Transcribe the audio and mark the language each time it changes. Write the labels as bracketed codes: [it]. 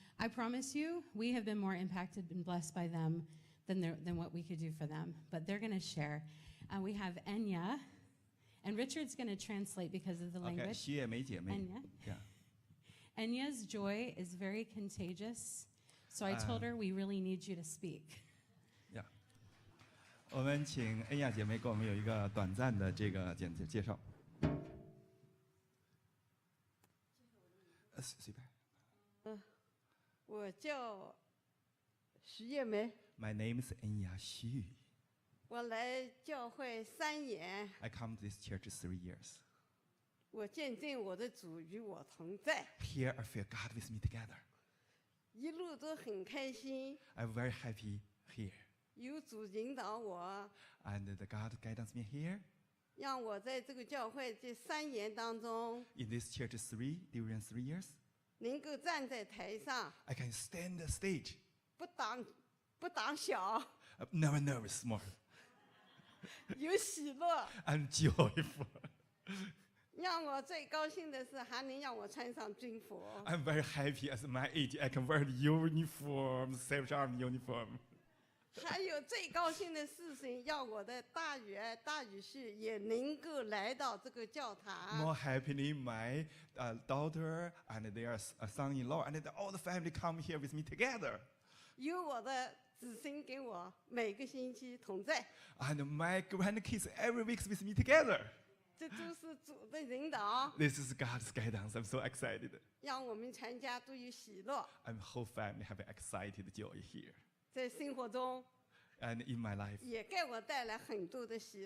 [en] I promise you, we have been more impacted and blessed by them than what we could do for them. But they're going to share. We have Enya, and Richard's going to translate because of the language. [zh] Okay, 徐也梅姐妹. [en] Enya. Yeah. Enya's joy is very contagious, so I told her we really need you to speak. Yeah. [zh] 我们请恩雅姐妹给我们有一个短暂的这个介绍。随便。我叫徐叶梅， [en] My name is Enya Xu. [zh] 我来教会3年， [en] I come to this church 3 years. [zh] 我见证我的主与我同在， [en] Here I feel God with me together. [zh] 一路都很开心， [en] I'm very happy here. [zh] 有主引导我， [en] And the God guidance me here. [zh] 让我在这个教会这3年当中， [en] In this church during 3 years, [zh] 能够站在台上， [en] I can stand the stage. [zh] 不挡小， [en] I'm never nervous more. [zh] 有喜乐。 [en] I'm joyful. [zh] 让我最高兴的是，还能让我穿上军服。 [en] I'm very happy as my age. I can wear the uniform, Salvation Army uniform. [zh] 还有最高兴的事情，要我的大女儿、大女婿也能够来到这个教堂。 [en] More happily, my daughter and their son-in-law and all the family come here with me together. [zh] 有我的子孙跟我每个星期同在， [en] And my grandkids every week with me together. [zh] 这都是主的引导， [en] This is God's guidance. I'm so excited. [zh] 让我们全家都有喜乐， [en] I'm whole family have excited joy here. [zh] 在生活中 [en] And in my life, [zh] 也给我带来很多的喜